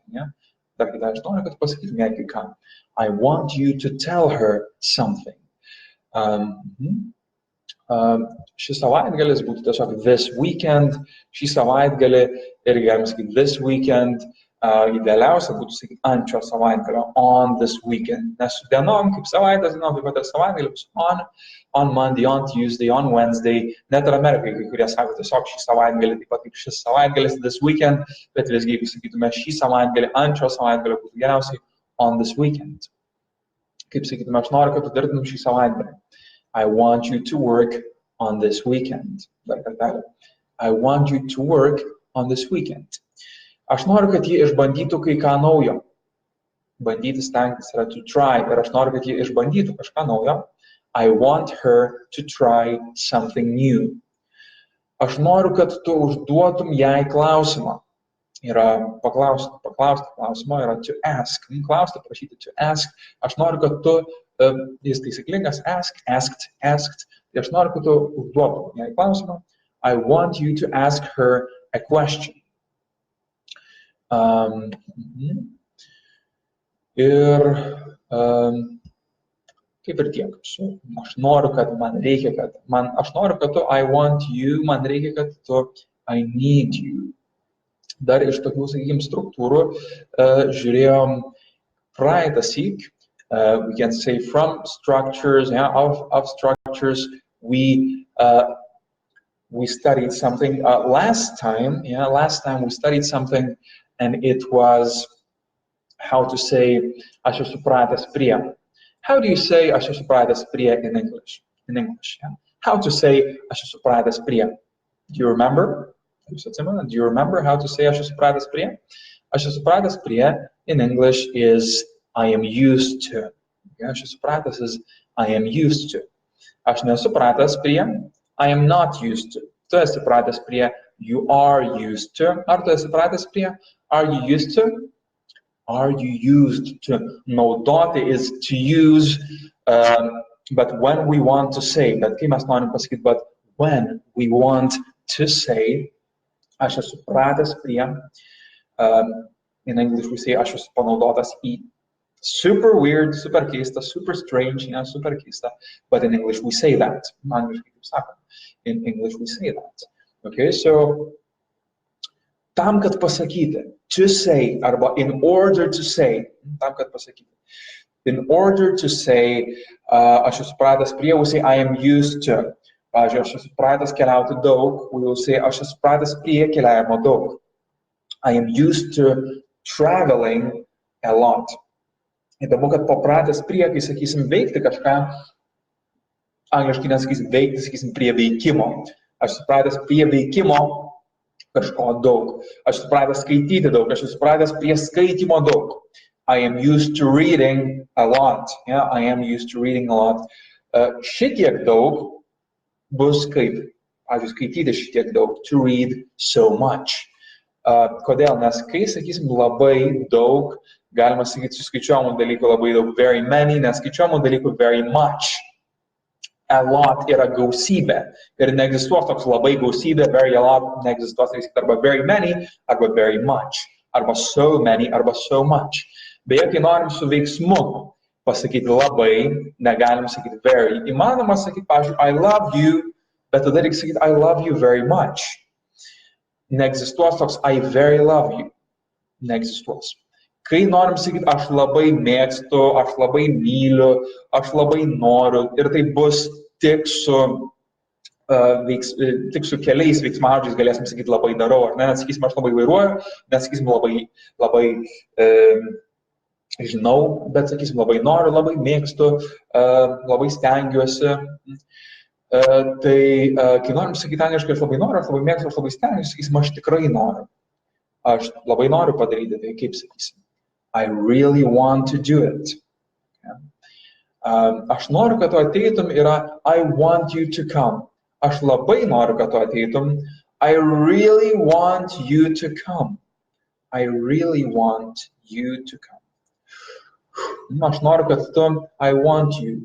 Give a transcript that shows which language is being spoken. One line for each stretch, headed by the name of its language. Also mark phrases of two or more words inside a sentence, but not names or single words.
English: Yeah?
Lithuanian: Dar kada aš noriu, kad tu pasakytum jai kai ką.
English: I want you to tell her something.
Lithuanian: Šis savaitgalis būtų tiesiog
English: this weekend.
Lithuanian: Šį savaitgalį irgi galim sakyti
English: this weekend.
Lithuanian: Idealiausia būtų sakyti ant šio savaitgalio,
English: on this weekend.
Lithuanian: Nes su dienom, kaip savaitės dienom, taip pat ir savaitgalį bus
English: on Monday, on Tuesday, on Wednesday.
Lithuanian: Net ir Amerikai, kai kurie sako tiesiog šį savaitgalį, taip pat kaip šis savaitgalis,
English: this weekend,
Lithuanian: bet visgi, jeigu sakytume šį savaitgalį, ant šio savaitgalio būtų geriausiai
English: on this weekend.
Lithuanian: Kaip sakytume, aš noriu, kad tu dirbtum šį savaitgalį.
English: I want you to work on this weekend.
Lithuanian: Dar kartelį.
English: I want you to work on this weekend.
Lithuanian: Aš noriu, kad jie išbandytų kai ką naujo. Bandyti stengtis yra
English: to try.
Lithuanian: Ir aš noriu, kad jie išbandytų kažką naujo.
English: I want her to try something new.
Lithuanian: Aš noriu, kad tu užduotum jai klausimą. Yra paklausti klausimą, yra
English: to ask.
Lithuanian: Klausti, prašyti
English: to ask.
Lithuanian: Aš noriu, kad tu, jis taisyklingas,
English: ask, asked, asked.
Lithuanian: Tai aš noriu, kad tu užduotum jai klausimą.
English: I want you to ask her a question.
Lithuanian: Ir kaip ir tiek. Aš noriu, kad man reikia, kad aš noriu, kad tu,
English: I want you,
Lithuanian: man reikia, kad tu,
English: I need you.
Lithuanian: Dar iš tokių, sakykime, struktūrų žiūrėjom praeitą syk.
English: We can say from structures, yeah, of structures, we studied something last time we studied something, and it was how to say
Lithuanian: aš esu pratęs prie.
English: How do you say
Lithuanian: aš esu pratęs prie
English: in English? Yeah. How to say
Lithuanian: aš esu pratęs prie?
English: Do you remember? Do you remember how to say
Lithuanian: aš esu pratęs prie? Aš esu pratęs prie,
English: in English is I am used to. Okay?
Lithuanian: Aš esu pratęs
English: is I am used to.
Lithuanian: Aš nesu pratęs prie,
English: I am not used to.
Lithuanian: Tu esi pratęs prie,
English: you are used to.
Lithuanian: Ar tu esi pratęs prie,
English: are you used to? Are you used to? Naudoti is to use, but when we want to say,
Lithuanian: bet kai mes norim pasakyti,
English: but when we want to say,
Lithuanian: aš esu pratęs prie,
English: in English we say,
Lithuanian: aš esu panaudotas į.
English: Super weird, super keista, super strange, yeah, super keista, but in English we say that. In English we say that. Okay, so
Lithuanian: tam, kad pasakyti,
English: to say, arba in order to say,
Lithuanian: tam, kad pasakyti.
English: In order to say,
Lithuanian: aš esu pratęs prie,
English: we say I am used to.
Lithuanian: Pavyzdžiui, aš esu pratęs keliauti daug,
English: we will say
Lithuanian: aš esu pratęs prie keliavimo daug.
English: I am used to traveling a lot.
Lithuanian: Įdomu, kad papratęs prie, kai sakysim veikti kažką, angliškai nesakysim veikti, sakysim prie veikimo. Aš esu pratęs prie veikimo kažko daug. Aš esu pratęs skaityti daug, aš esu pratęs prie skaitimo daug.
English: I am used to reading a lot. Yeah, I am used to reading a lot.
Lithuanian: Šitiek daug bus kaip, pavyzdžiui, skaityti šitiek daug.
English: To read so much.
Lithuanian: Kodėl? Nes kai sakysim labai daug, galima sakyti suskaičiuojamų dalykų labai daug,
English: very many,
Lithuanian: neskaičiuojamų dalykų
English: very much. A lot
Lithuanian: yra gausybė. Ir neegzistuos toks labai gausybė,
English: very a lot,
Lithuanian: neegzistuos arba
English: very many, arba very much, arba so many, arba so much.
Lithuanian: Beje, kai norim su veiksmu pasakyti labai, negalim sakyti very. Įmanoma sakyti, pavyzdžiui,
English: I love you,
Lithuanian: bet tada reikia sakyti
English: I love you very much.
Lithuanian: Neegzistuos toks
English: I very love you.
Lithuanian: Neegzistuos. Kai norim sakyti, aš labai mėgstu, aš labai myliu, aš labai noriu, ir tai bus tik su keliais veiksmažodžiais galėsim sakyti labai darau, ar ne, nesakysim aš labai vairuoju, nesakysim labai žinau, bet sakysim labai noriu, labai mėgstu, labai stengiuosi. Tai kai norim sakyti angliškai, aš labai noriu, aš labai mėgstu, aš labai stengiuosi, sakysim, aš tikrai noriu. Aš labai noriu padaryti, tai kaip sakysim.
English: I really want to do it.
Lithuanian: Aš noriu, kad tu ateitum, yra
English: I want you to come.
Lithuanian: Aš labai noriu, kad tu ateitum.
English: I really want you to come. I really want you to come.
Lithuanian: Aš noriu, kad tu,
English: I want you.